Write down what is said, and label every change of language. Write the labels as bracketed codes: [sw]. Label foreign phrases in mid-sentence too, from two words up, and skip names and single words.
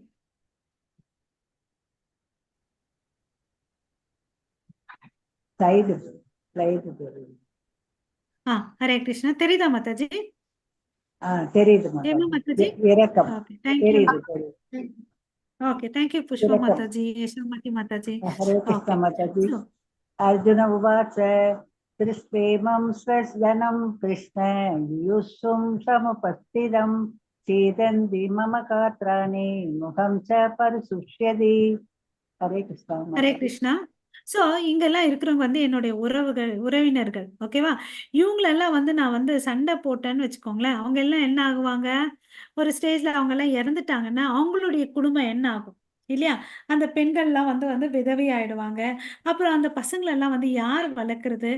[ta] ஸ்லைடு தெரியுது. ஹரே கிருஷ்ணா. தெரியுதா மாதாஜி? தெரியுது ஏமா மாதாஜி. மாதாஜி? இரக்கம் [en] Okay. Thank you. [ta] தெரியுது. [en] Okay. Thank you Pushpa [ta] இரக்கம். மாதாஜி, யசோமதி மாதாஜி. ஹரே கிருஷ்ண ஓகே. மாதாஜி. ஸோ [sa] अर्जुन उवाच दृष्ट्वेमं स्वजनं कृष्ण युयुत्सुं समुपस्थितं सीदन्ति मम गात्राणि मुखं च परिशुष्यति. [ta] हरे कृष्ण ஹரே माताजि. கிருஷ்ணா. ஸோ இங்கெல்லாம் இருக்கிறவங்க வந்து என்னுடைய உறவினர்கள். ஓகேவா? இவங்களெல்லாம் வந்து நான் வந்து சண்டை போட்டேன்னு வச்சுக்கோங்களேன். அவங்க எல்லாம் என்ன ஆகுவாங்க? ஒரு ஸ்டேஜ்ல அவங்க எல்லாம் இறந்துட்டாங்கன்னா, அவங்களுடைய குடும்பம் என்ன ஆகும்? இல்லையா? அந்த பெண்கள்லாம் வந்து வந்து விதவை ஆயிடுவாங்க. அப்புறம் அந்த பசங்களெல்லாம் வந்து யார் வளர்க்கறது?